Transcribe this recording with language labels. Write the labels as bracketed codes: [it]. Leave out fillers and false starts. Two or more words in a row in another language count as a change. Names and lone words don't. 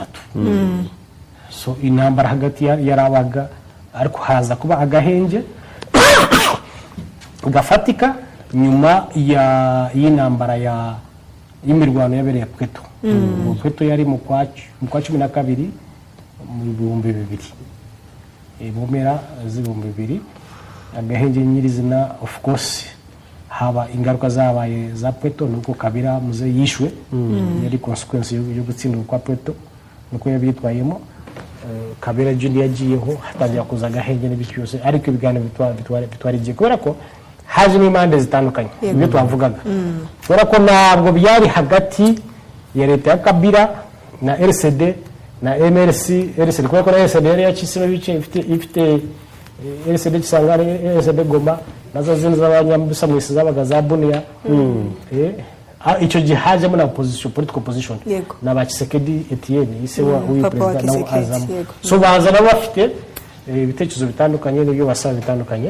[rw] So intambara hagati yarabaga, ariko haza kuba agahenge gafatika nyuma y'intambara y'imirwano yabereye Pweto. Pweto yari mu kwa 12 mu 2000, mu mpera z'2000. Agahenge nyirizina [en] of course [rw] haba ingaruka zabaye za Pweto, nuko Kabila muze yishwe, yari consequence yo gutsindwa kwa Pweto, nuko yabyitwayemo. Kabila Junior yagiyeho hatangira kuza agahenge n'ibyose, ariko ibiganiro bitwarigiye kubera ko haje n'imande zitandukanye ibyo twavugaga. Kubera ko ntabwo byari hagati ya leta ya Kabila na RCD na MRC. RCD kubera ko RCD yari yakisimo bice ifite RCD Kisangani, RCD Goma, nazo zindi z'abanyambisa mwisi zabaga za Bunia. Icyo gihe hajemo na [en] political position [rw] na ba Tshisekedi Etienne ise wa president nawo azamo. So baza nabo bafite ibitekerezo bitandukanye n'ibyo basaba bitandukanye.